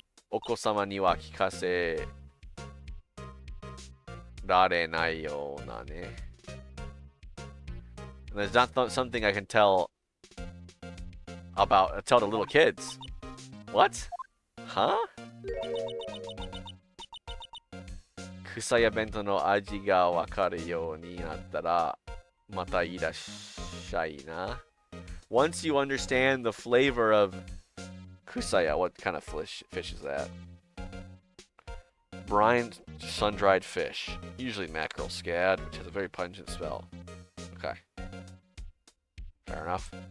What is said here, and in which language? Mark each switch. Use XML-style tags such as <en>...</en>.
<ja>Oko-sama ni wa kikase rarenai yo na ne.</ja> <en>There's not something I can tell to little kids. What? huh?</en> <ja>草屋弁当の味がわかるようになったらまたいらっしゃいな。</ja> <en>Once you understand the flavor of kusaya, what kind of fish is that? Brine sun-dried fish, usually mackerel scad, which has a very pungent smell. Okay, fair enough.</en>